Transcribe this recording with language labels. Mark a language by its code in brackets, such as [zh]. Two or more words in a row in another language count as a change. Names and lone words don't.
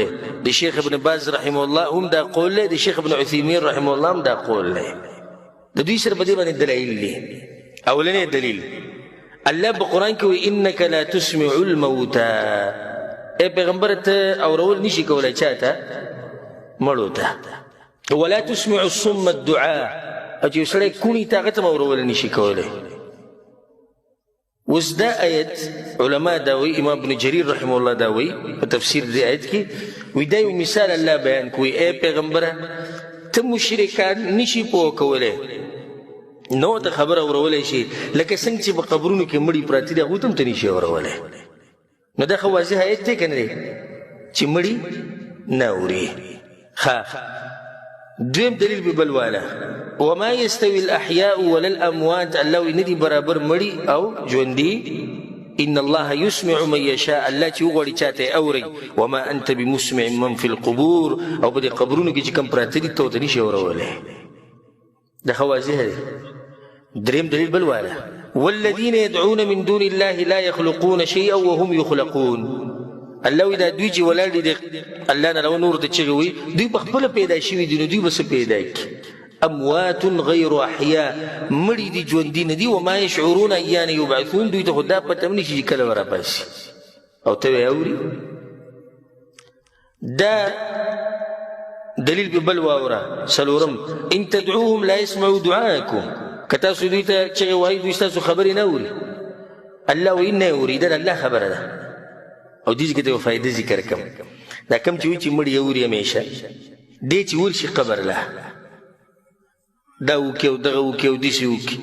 [ps] د شیخ ابن باز [ar] رحمه الله [ps] هم دا قول دی. د شیخ ابن عثیمین [ar] رحمه الله [ps] هم دا قول دی. د دوی سره په دې باندې دلایل دي. اولنی دلیل الله په قرآن کې وایي [ar] انک لا تسمع الموتى، [ps] اے پیغمبر ته اورول نشي کولای چاته مړو ته [ar] ولا تسمع الصم الدعاء [ps] او چې سړی کونی ته هغه ته اورول نشي کولای اوس دا آیت علما دا وایي امام ابن جریر [ar] رحمه الله [ps] دا وایي په تفسیر دې آیت کې وایي دا یو مثال الله بیان کوي اے پیغمبره ته مشرکان نشي پوه کولی نو ته خبره اورولی شي لکه څنګه چې په قبرونو کې مړي پراته دي هغوی ته هم ته نشي اورولی نو دا خو واضح آیت دی که نه دی چې مړي نه اوري دویم دلیل به بل والا [ar] وما يستوي الاحياء ولا الاموات [ps] الله وی ندی برابر مړي او ژوندي [ar] ان الله يسمع من يشاء [ps] الله چې وغواړي چاته اوري وما [ar] انت بمسمع من في القبور [ps] او په دې قبرونو کې چې کوم پراته دي ته نشي اورولی دا خو واضح دی دریم دلیل بل والا [ar] والذين يدعون من دون الله لا يخلقون شيئا وهم يخلقون [ps] الله دا دوی چې ولاړ دي الله نه نور ته چغې وي دوی په خپله پیدا شوي دي نو دوی به څه پیدا کړي [ar] اموات غیر احیا [ps] مړي دي ژوندي نه دي [ar] وما یشعرون ایان یبعثون [ps] دوی ته خو دا پته هم نشي چې کله به راپاسي او ته یې اوري دا دلیل به بل واوره څلورم [ar] ان تدعوهم لا يسمعوا دعاءكم [ps] که تاسو دوی ته چغې وایي دوی ستاسو خبرې نه اوري الله وایي نه اوري دا د الله خبره ده او دې کې ته یو فایده ذکر کم دا کم چې وایي چې مړي اوري همیشه دې چې ورشي قبر له دا وکړي او دغه وکړي او داسې وکړي